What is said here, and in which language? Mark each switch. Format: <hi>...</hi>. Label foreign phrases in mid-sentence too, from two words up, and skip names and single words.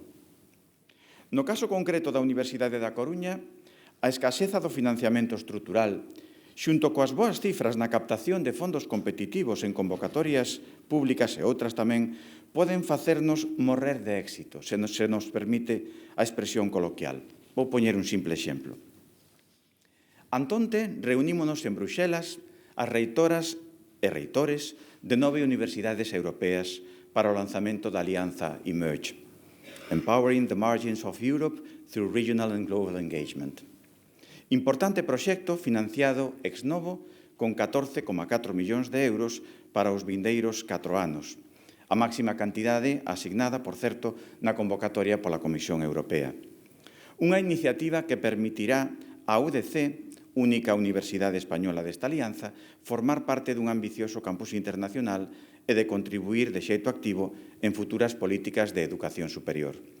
<gl>No caso concreto da Universidade da Coruña, a escaseza do financiamento estrutural, xunto coas boas cifras na captación de fondos competitivos en convocatorias públicas e outras tamén, poden facernos morrer de éxito, se nos permite a expresión coloquial. Vou poñer un simple exemplo. Antonte reunímonos en Bruxelas as reitoras e reitores de 9 universidades europeas para o lanzamento da alianza Emerge, Empowering the Margins of Europe through Regional and Global Engagement. Importante proxecto financiado</gl> <la>ex novo</la> <gl>con 14,4 millóns de euros para os vindeiros 4 anos, a máxima cantidade asignada, por certo, na convocatoria pola Comisión Europea. Unha iniciativa que permitirá á UDC, única universidade española desta alianza, formar parte dun ambicioso campus internacional e de contribuir de xeito activo en futuras políticas de educación superior.</gl>